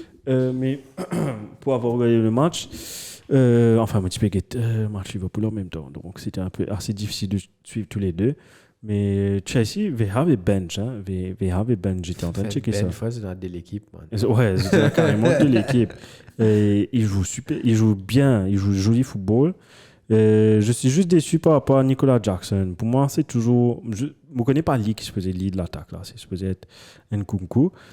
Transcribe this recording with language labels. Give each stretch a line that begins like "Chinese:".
French: Mais pour avoir regardé le match, enfin, mon petit peu match Liverpool en même temps. Donc, c'était un peu assez difficile de suivre tous les deux.
English: Mais Chelsea, we have a bench.
French: J'étais en train de checker ça. C'est dans de l'équipe. Ouais, c'était carrément de l'équipe. Ils jouent super, ils jouent bien, ils jouent joli football. Je suis juste déçu par rapport à Nicolas Jackson. Pour moi, c'est toujours. Je ne connais pas Lee qui se faisait lead l'attaque. Là. C'est supposé être Nkunku.